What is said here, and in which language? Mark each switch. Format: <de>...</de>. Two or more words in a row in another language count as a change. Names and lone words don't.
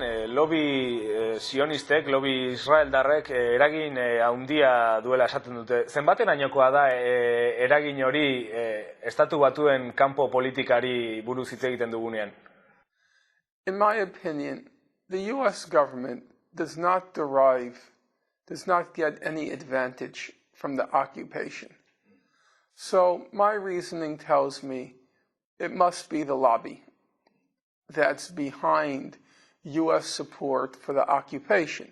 <eu>lobby sionistek, lobby israeldarrek eragin handia duela esaten dute. Zenbaterainokoa da eragin hori Estatu Batuen kanpo politikari buruz hitz egiten dugunean?</eu> <en>In my opinion, the US government does not get any advantage from the occupation. So my reasoning tells me it must be the lobby that's behind US support for the occupation.</en>